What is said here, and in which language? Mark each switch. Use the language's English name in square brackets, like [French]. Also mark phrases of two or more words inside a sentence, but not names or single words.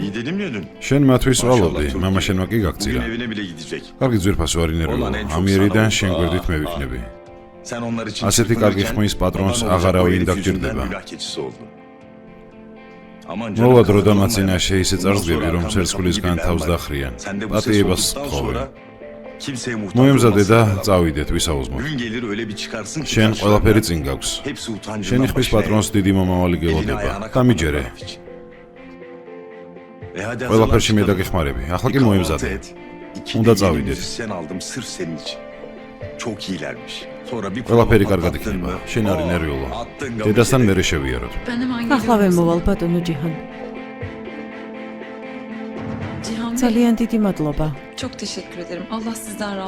[Turkish] İyi dedim ya dün. [Georgian] შენ მათთვის ვალობდი, მამა შენმა კი გაგწირა. [Turkish] Bugün evine bile gidecek. [Georgian] კარგი ძვირფასო არ ინერვიულო. ამიერიდან შენ გვერდით მე ვიქნები. [Turkish] Sen onlar için [Georgian] ასეთი კარგი [Turkish] çırpınırken [Georgian] ხმის პატრონს [Turkish] adam [Georgian] აღარავინ [Turkish] olacak, o herif [Georgian] დაგჭირდება. [Turkish] yüzünden günah keçisi oldu. Aman canım, [Georgian] მოვა დრო და [Turkish] kazanılmayan. [Georgian] მათ წინაშე ისე წარსდგები, რომ [Turkish] Ondan sonra [Georgian] ცერცხვილისგან [Turkish] arkamda [Georgian] თავს [Turkish] kalmayın. [Georgian] დახრიან. [Turkish] Sen de bu ses [Georgian] პატიებას [Turkish] olduktan [Georgian] თხოვენ. [Turkish] sonra kimseye muhtaç [Georgian] მოემზადე და [Turkish] olmazsın. [Georgian] წავიდეთ, ვისაუზმოთ. [Turkish] Gün gelir öyle bir çıkarsın ki [Georgian] შენ [Turkish] karşılarına [Georgian] ყველაფერი წინ გაქვს. [Turkish] hepsi utancından [Georgian] შენი ხმის [Turkish] başına [Georgian] პატრონს დიდი მომავალი [Turkish] elini [Georgian] გელოდება. [Turkish] ayağına [Georgian] დამიჯერე. [Turkish] kapanırlar için. Hadi [Georgian] ყველაფერში მე [Turkish] hazırlan [Georgian] დაგეხმარები. ახლა [Turkish] çıkalım. [Georgian] კი [Turkish] Bir [Georgian] მოემზადე. [Turkish] kahvaltı et. İki [Georgian] Უნდა [Turkish] de yeni [Georgian] წავიდეთ. [Turkish] müzisyen aldım sırf senin için. Çok iyilermiş. Sonra bir [Georgian] ყველაფერი [Turkish] prova [Georgian] კარგად [Turkish] patlattın [Georgian] იქნება. [Turkish] mı? [Georgian] შენ არ Oh, ინერვიულო. [Turkish] attın [Georgian] დედასთან [Turkish] gamı [Georgian] მერე შევიაროთ. ახლავე მოვალ ბატონო ჯიჰან. ძალიან დიდი მადლობა. [Turkish] Çok teşekkür ederim. Allah sizden razı